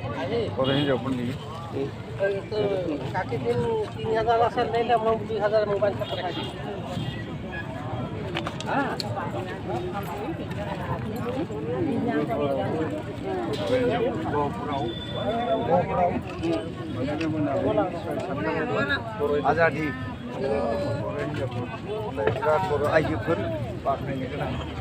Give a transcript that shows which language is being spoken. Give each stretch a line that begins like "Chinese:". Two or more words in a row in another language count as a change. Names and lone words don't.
Bodo: बर' हिन्जावफोरनि
Marathi: काकी दिन 3000 असेल नाही तर मग 2000 मोबाईलचा पठायची
Bodo: आजादि बर' आइजोफोर बाख्नायनो गोनां